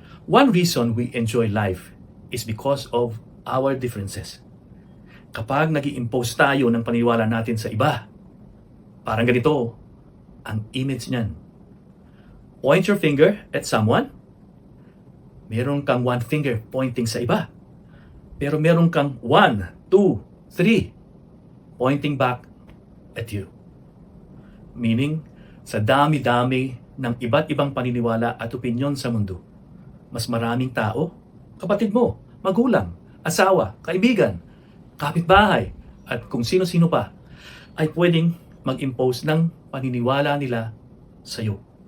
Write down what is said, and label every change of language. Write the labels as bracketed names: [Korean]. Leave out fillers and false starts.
[English] One reason we enjoy life is because of our differences. [Filipino] Kapag nag-i-impose tayo ng paniniwala natin sa iba, parang ganito ang image niyan. [English] Point your finger at someone. [Filipino] Meron kang [English] one finger pointing [Filipino] sa iba. Pero meron kang [English] 1, 2, 3 pointing back at you. [Filipino] Meaning, sa dami-dami ng iba't ibang paniniwala at opinyon sa mundo, mas maraming tao, kapatid mo, magulang, asawa, kaibigan, kapitbahay, at kung sino-sino pa, ay pwedeng mag-impose ng paniniwala nila sa iyo.